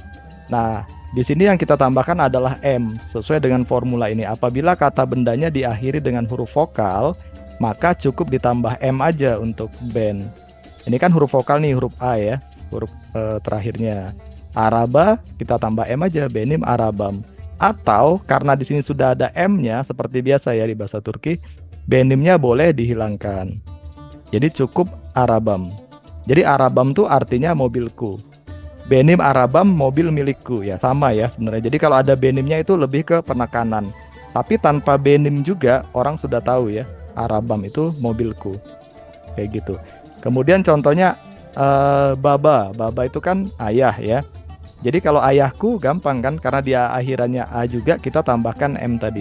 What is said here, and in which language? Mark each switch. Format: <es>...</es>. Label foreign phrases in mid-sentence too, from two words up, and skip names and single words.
<id>Nah, di sini yang kita tambahkan adalah M sesuai dengan formula ini. Apabila kata bendanya diakhiri dengan huruf vokal, maka cukup ditambah M aja untuk ben. Ini kan huruf vokal nih, huruf A ya, huruf terakhirnya. Araba kita tambah M aja,</id> <tr>benim arabam.</tr> <id>Atau karena di sini sudah ada M-nya seperti biasa ya di bahasa Turki, benimnya boleh dihilangkan. Jadi cukup arabam. Jadi arabam tuh artinya mobilku.</id> <tr>Benim arabam</tr> <id>mobil milikku ya, sama ya sebenarnya. Jadi kalau ada benimnya itu lebih ke penekanan. Tapi tanpa benim juga orang sudah tahu ya, arabam itu mobilku. Kayak gitu. Kemudian contohnya baba. Baba itu kan ayah ya. Jadi kalau ayahku gampang kan, karena dia akhirannya A juga, kita tambahkan M tadi.</id>